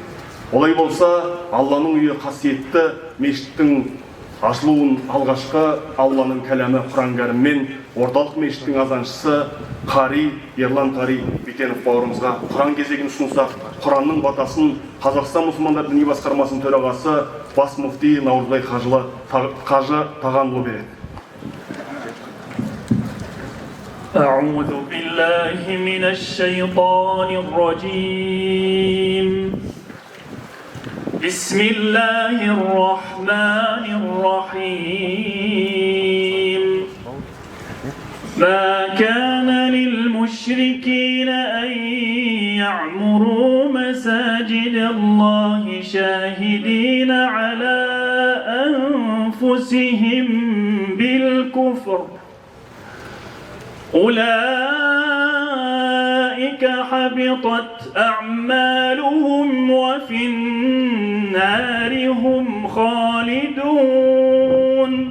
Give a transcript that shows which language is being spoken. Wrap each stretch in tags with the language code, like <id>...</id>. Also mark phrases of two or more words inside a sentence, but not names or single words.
<kk>Олай болса, Алланың үйі қасиетті мешіттің ашылуын алғашқы Алланың кәләмі Құран кәріммен орталық мешіттің азаншысы Қари, Ерлан Қари Битенов бауырымызға Құран кезегін ұсынсақ, Құранның батасын Қазақстан мұсылмандар діни басқармасының төрағасы бас муфти Наурызбай Қажы Тағанұлы береді.</kk> <ar>أعوذ بالله من الشيطان الرجيم. بسم الله الرحمن الرحيم. ما كان للمشركين أن يعمروا مساجد الله شاهدين على أنفسهم بالكفر، أولئك حبطت أعمالهم وفي النار هم خالدون.</ar>